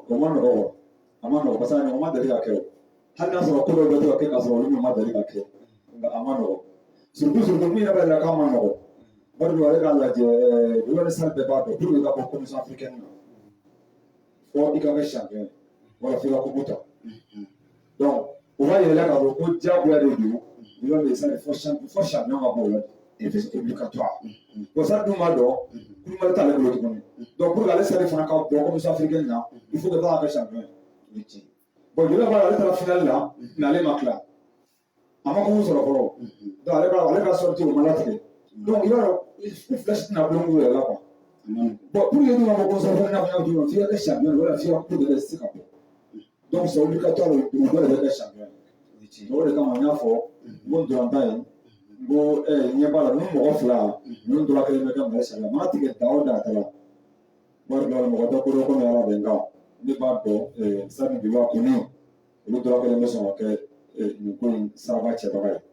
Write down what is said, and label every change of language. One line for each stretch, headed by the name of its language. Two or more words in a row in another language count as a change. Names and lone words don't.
Bambara: o ma nɔgɔ a ma nɔgɔ parce que a ma deli ka kɛ o hali n'a sɔrɔ ko dɔw bɛ to ka kɛ k'a sɔrɔ olu ma deli ka kɛ nka a ma nɔgɔ surtout min yɛrɛ b'a jira k'a ma nɔgɔ bari don ale k'a lajɛ
French: gouvernement central
Bambara: bɛɛ b'a dɔn pour que ka bɔ
French: commission africaine
Bambara: na fɔ i ka kɛ champion ye wala f'i ka coupe ta donc o b'a yɛlɛ k'a fɔ ko diyagoya de don
French: gouvernement central
Bambara: fɔ champion ka bɔ o la
French: c'est obligatoire bon
Bambara: ça dun b'a dɔn kulubali t'ale bolo tuguni
French: donc pour que
Bambara: ale Sadi fana ka bɔ
French: commission africaine
Bambara: na
French: il faut que
Bambara: k'a kɛ champion ye bon jeliba b'a la ale taara finale la mais ale ma tila a ma kun sɔrɔ fɔlɔ donc ale ka sortie o ma latigɛ donc i b'a dɔn flash tɛna bulon yɛrɛ la quoi
French: bon pour que
Bambara: dun ka bɔ commission africaine na fana dun f'i ka kɛ champion ye wala f'i ka coupe de se ka bɔ
French: donc c'est obligatoire
Bambara: o bɛɛ de bɛ kɛ champion ye o de kama n y'a fɔ n ko ntolantan ye n ko ɲɛ b'a la ni mɔgɔ fila ninnu tora kelen bɛ kɛ Mali sariya mana tigɛ Dawuda ta la wari dɔ la mɔgɔ tɛ ko dɔ komi ala bɛ n kan ne b'a dɔn Sadi jeliba kɔni olu tora kelen bɛ sɔn ka kɛ nin ko in saraba cɛbaga ye